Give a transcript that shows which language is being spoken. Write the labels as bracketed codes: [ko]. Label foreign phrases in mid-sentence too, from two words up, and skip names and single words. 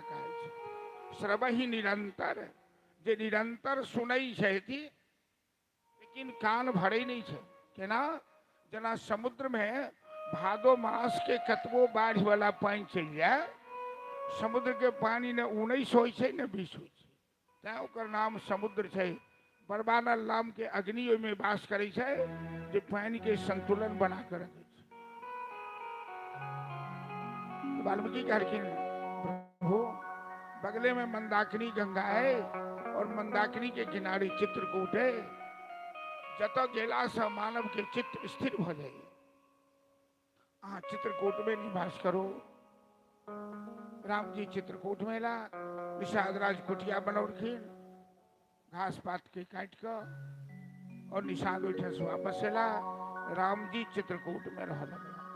[mai] कहै छै श्रवहि निरंतर जे निरंतर सुनई छथि लेकिन कान भरे नहीं छे केना जना समुद्र में भादो मास के कतबो बाढ़ वाला पानी चल जाए समुद्र के पानी ने 19 होय छै ने 20 होय छै तैं ओकर नाम समुद्र छै बरबानल नाम के अग्नि में वास करे छै जे पानी के संतुलन बना कर रखे छै वाल्मीकि कहलखिन प्रभु बगले में मंदाकिनी गंगा है और मंदाकिनी के किनारे चित्रकूट है जत गेला से मानव के चित्त स्थिर हो जाए अहाँ चित्रकूट में निवास करो राम जी चित्रकूट में ला निषाद राज कुटिया बनौलखिन घास पात के काट कर और निषाद उठे से वापस एला राम जी चित्रकूट में रह लगे